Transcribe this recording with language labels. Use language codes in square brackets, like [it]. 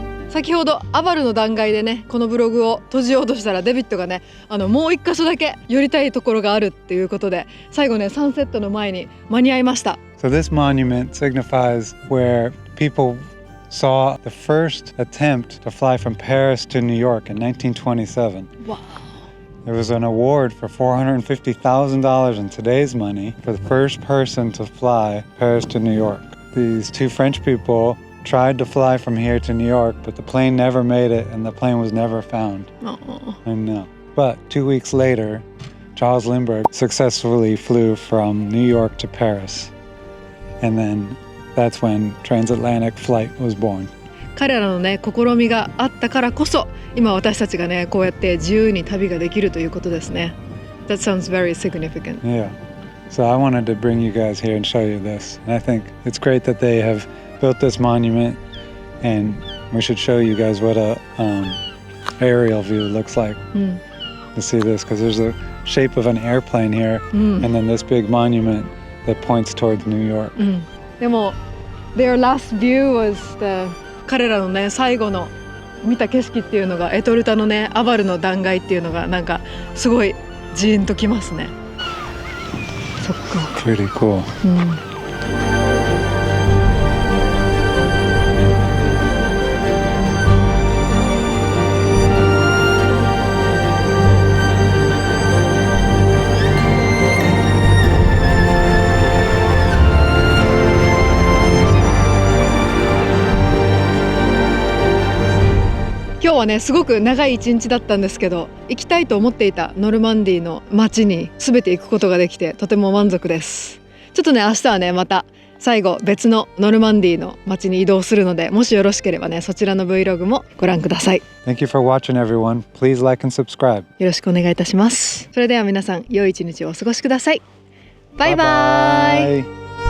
[ja] 先ほどアバルの段階でねこのブログを閉じようとしたらデビッドがねもう一箇所だけ寄りたいところがあるっていうことで最後ねサンセットの前に間に合いました。 [en] So this monument signifies where people saw the first attempt to fly from Paris to New York in 1927. Wow. There was an award for $450,000 in today's money for the first person to fly Paris to New York. These two French people tried to fly from here to New York, but the plane never made it and the plane was never found. I know. But 2 weeks later, Charles Lindbergh successfully flew from New York to Paris. And then that's when transatlantic flight was born. [ja] 彼らのね試みがあったからこそ今私たちがねこうやって自由に旅ができるということですね。 [en] That sounds very significant. Yeah. So I wanted to bring you guys here and show you this. And I think it's great that they have built this monument, and we should show you guys what a aerial view looks like to see this, because there's a shape of an airplane here and then this big monument that points towards New York. [ja] でも [en] their last view was the [ja] 彼らのね最後の見た景色っていうのがエトルタのねアバルの断崖っていうのがなんかすごいジーンときますね。そっか。 [en] Pretty cool. [ja] 今日はねすごく長い一日だったんですけど行きたいと思っていたノルマンディーの街に全て行くことができてとても満足です。ちょっとね明日はねまた最後別のノルマンディーの街に移動するのでもしよろしければねそちらの Vlog もご覧ください。 [en] Thank you for watching, everyone. Please like and subscribe. [ja] よろしくお願いいたします。それでは皆さん良い一日をお過ごしください。バイバイ。